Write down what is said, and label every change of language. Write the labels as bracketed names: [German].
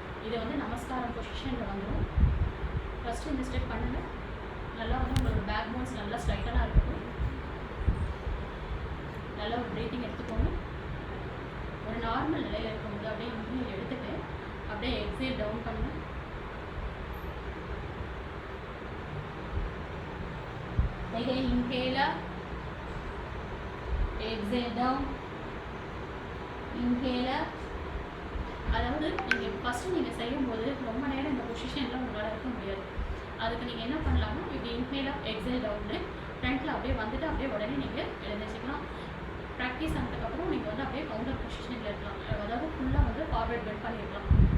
[Tamil] இது வந்து நமஸ்காரம் பொசிஷனில் வந்துடும். ஃபஸ்ட்டு இந்த ஸ்டெப் பண்ணுங்கள். நல்லா வந்து உங்களோட பேக் போன்ஸ் நல்லா ஸ்ட்ரைட்டனாக இருக்கட்டும். நல்லா ஒரு ப்ரீத்திங் எடுத்துக்கோங்க. ஒரு நார்மல் நிலையில் இருக்கும்போது அப்படியே இன்ஹேல் எடுத்துட்டு அப்படியே எக்ஸேல் டவுன் பண்ணுங்கள். [English] Again, inhale up, exhale down, inhale up. [Tamil] அதாவது நீங்கள் ஃபஸ்ட்டு நீங்கள் செய்யும்போது ரொம்ப நேரம் இந்த பொசிஷனில் உங்களால் இருக்க முடியாது. அதுக்கு நீங்கள் என்ன பண்ணலாம்னா இப்படி இன்ஹேல் அப் எக்ஸேல் டவுன்னு ஃப்ரண்ட்டில் அப்படியே வந்துட்டு அப்படியே உடனே நீங்கள் எழுந்திரிச்சிக்கலாம். ப்ராக்டிஸ் ஆனதுக்கப்புறம் நீங்கள் வந்து அப்படியே கவுண்டர் பொசிஷனில் இருக்கலாம். அதாவது ஃபுல்லாக வந்து ஃபார்வர்ட் பெண்ட் பண்ணியிருக்கலாம்.